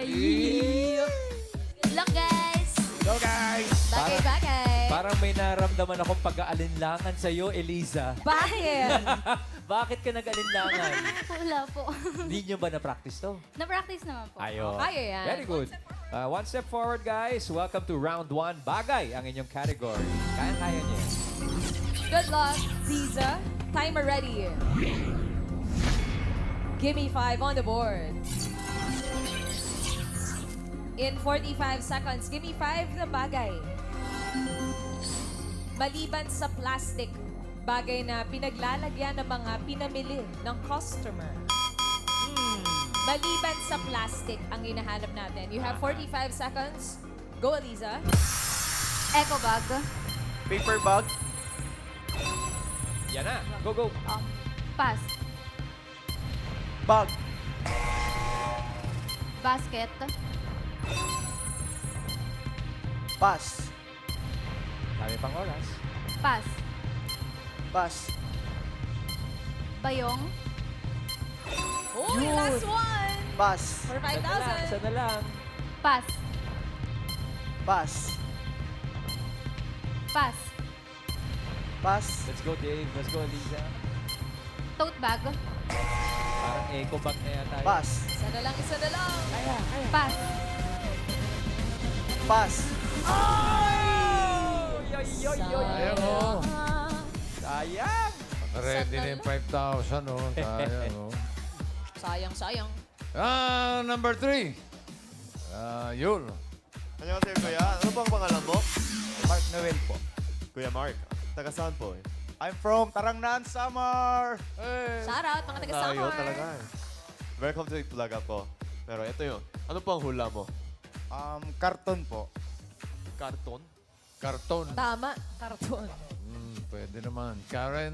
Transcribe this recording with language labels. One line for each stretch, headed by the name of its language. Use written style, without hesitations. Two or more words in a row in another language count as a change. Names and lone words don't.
English: Good luck, guys. Go guys!
Filipino: Bagay-bagay. Parang may naramdaman akong pag-aalinlangan sa'yo, Eliza. Bakit? Bakit ka nag-alinlangan? Wala po. Hindi nyo ba na-practice to? Na-practice naman po. Ayo. Kaya yan.
English: Very good. One step forward, guys. Welcome to round 1.
Filipino: Bagay ang inyong category. Kaya-kaya niyo yan.
English: Good luck, Ziza. Timer ready. Give me 5 on the board. In 45 seconds, give me 5
Filipino: na bagay. Maliban sa plastic, bagay na pinaglalagyan ng mga pinamili ng customer. Maliban sa plastic ang hinahanap natin.
English: You have 45 seconds. Go, Eliza. Eco bag. Paper bag.
Filipino: Yan na.
English: Go, go. Pass. Bag. Basket. Pass.
Filipino: Dami pang oras.
English: Pass. Pass.
Filipino: Bayong.
English: Oh, yung last one. Pass. For
Filipino: Isa na lang. Isa 5,000. na lang.
English: Pass. Pass. Pass. Pass. Let's go, Dave. Let's go, Eliza. Tote bag.
Filipino: Parang
English: eco bag
Filipino: na yata. yun.
English: Pass.
Filipino: Isa na lang, isa na lang.
English: Pass. Pass.
Filipino: Ayan o. Sayang! Ready na yung 5,000 o. Sayang o. Sayang, sayang.
English: Number 3. Yul.
Filipino: 안녕하세요, kuya. Ano bang pangalan mo? Mark Noel po. Kuya Mark. Taga saan po?
English: I'm from Tarangnan, Samar.
Filipino: Shout out, mga Tayo taga-summer. talaga.
English: Welcome to vlog
Filipino: ako. Pero ito yun. Ano pang hula mo? Karton po. Karton? Karton. Tama, karton. Pwede naman. Karen.